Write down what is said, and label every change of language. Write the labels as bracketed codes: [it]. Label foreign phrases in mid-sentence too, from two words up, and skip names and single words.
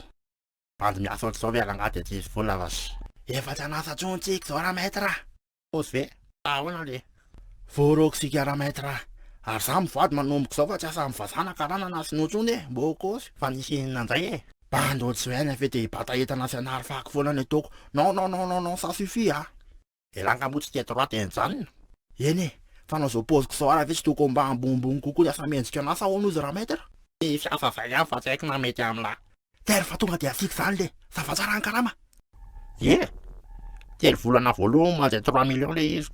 [mg] Bandy miasa ohatr'izao ve alanga de tsisy vola vasy. Efa tsy hanasa tsony tsika zao raha maître. Osy ve? Ahoana le? Voaroko sika raha maître. Ary za mivady manomboka zao fa tsy asa mivazana karana na sinoa tsony mbô kôsy fa nisy inona indray Bandy ohatr'izao ihany ve de bata entana sy anary fako foana ny ataoko. [fr] Non non non non non ça suffit ah. [mg] Elanga moa tsy tia droite enjanona. Eny fa nao zao paoziko zao ara ve tsy toko mba ambonimbony kokoa lasa mendrika anasa ahoana izy raha maître. Fiasa zay ihany fa tsy haiko na mety amina. Tery fa tonga de asika zany le zafatsara ny karama. Telo volana voalohany manjay 3 millions le izy.